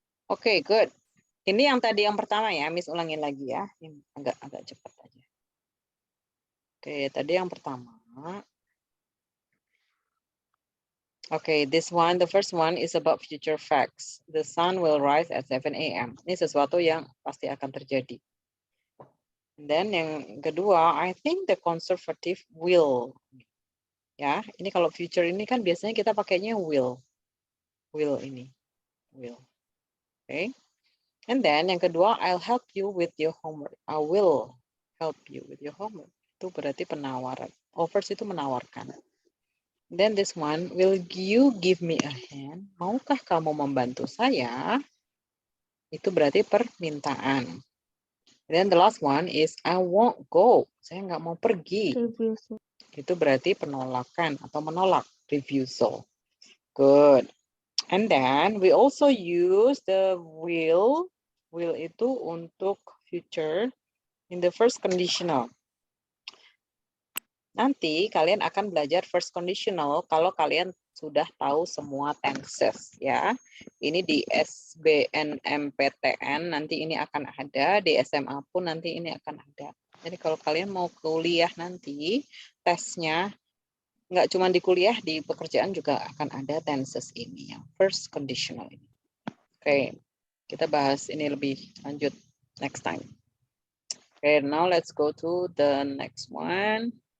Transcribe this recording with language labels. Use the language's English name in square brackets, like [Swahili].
[Indonesian] Oke, good. Ini yang tadi yang pertama ya, Miss ulangin lagi ya. Ini agak cepat aja. Oke, tadi yang pertama. [English] Oke, this one, the first one is about future facts. The sun will rise at 7 a.m. [Indonesian] Ini sesuatu yang pasti akan terjadi. [English] And then [Indonesian] yang kedua, [English] I think the conservative will. [Indonesian] Ya, ini kalau future ini kan biasanya kita pakainya will. [English] Will ini. Will. Oke. And then [Indonesian] yang kedua, [English] I'll help you with your homework. I will help you with your homework. [Indonesian] Itu berarti penawaran. [English] Offers [Indonesian] itu menawarkan. [English] Then this one, will you give me a hand? [Indonesian] Maukah kamu membantu saya? Itu berarti permintaan. [English] Then the last one is I won't go. [Indonesian] Saya nggak mau pergi. [English] Refusal. [Indonesian] Itu berarti penolakan atau menolak. Refusal. Good. [English] And then we also use the will. Will [Indonesian] itu untuk [English] future in the first conditional. [Indonesian] Nanti kalian akan belajar first conditional kalau kalian sudah tahu semua tenses ya. Ini di SBNMPTN nanti ini akan ada, di SMA pun nanti ini akan ada. Jadi kalau kalian mau kuliah nanti tesnya nggak cuma di kuliah, di pekerjaan juga akan ada tenses ini yang first conditional ini. Oke, kita bahas ini lebih lanjut [English] next time. Oke, now let's go to the next one.